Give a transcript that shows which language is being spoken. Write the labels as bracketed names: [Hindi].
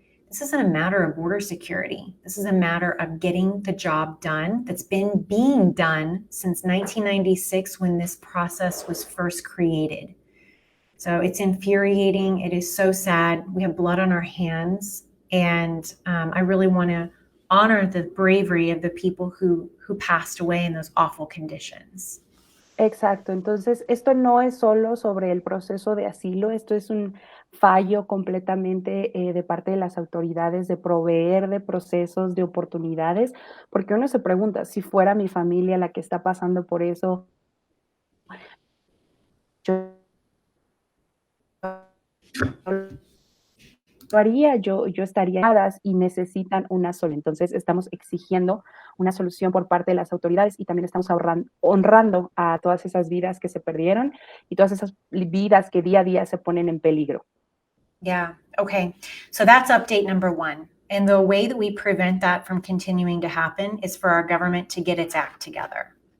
[English] This isn't a matter of border security. This is a matter of getting the job done that's been being done since 1996 when this process was first created. So it's infuriating. It is so sad. We have blood on our hands. And I really want to honor the bravery of the people who passed away in those awful conditions. [Spanish] Exacto, entonces esto no es solo sobre el proceso de asilo, esto es un fallo completamente de parte de las autoridades de proveer de procesos, de oportunidades, porque uno se pregunta, si fuera mi familia la que está pasando por eso, yo lo haría, yo estaría y necesitan una sola. Entonces, estamos exigiendo una solución por parte de las autoridades y también estamos honrando a todas esas vidas que se perdieron y todas esas vidas que día a día se ponen en peligro. [English] Yeah. Okay. So that's update number one. And the way that we prevent that from continuing to happen is for our government to get its act together.